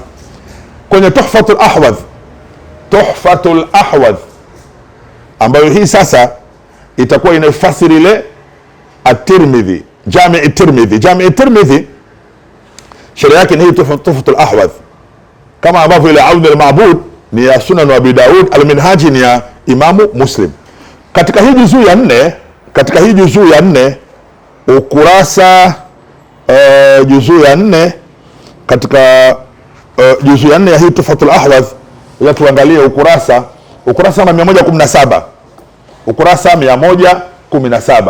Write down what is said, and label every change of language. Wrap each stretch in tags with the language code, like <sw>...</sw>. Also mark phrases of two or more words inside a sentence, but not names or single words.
<sw>Kwenye Tuhfatul Ahwadh ambayo hii sasa itakuwa inaifasiri ile At-Tirmidhi, Jami' At-Tirmidhi. Jami' At-Tirmidhi sheria yake ni Tuhfatul Ahwadh, kama ambavyo ile Aun al-Ma'bud ni ya Sunan Abi Daud, Al-Minhaji ni ya Imamu Muslim. Katika hii juzuu ya 4 ukurasa juzuu ya 4 katika juzuu ya 4 ya hii Tuhfatul Ahwadh, ya tuangalie ukurasa na 117, ukurasa 117.</sw>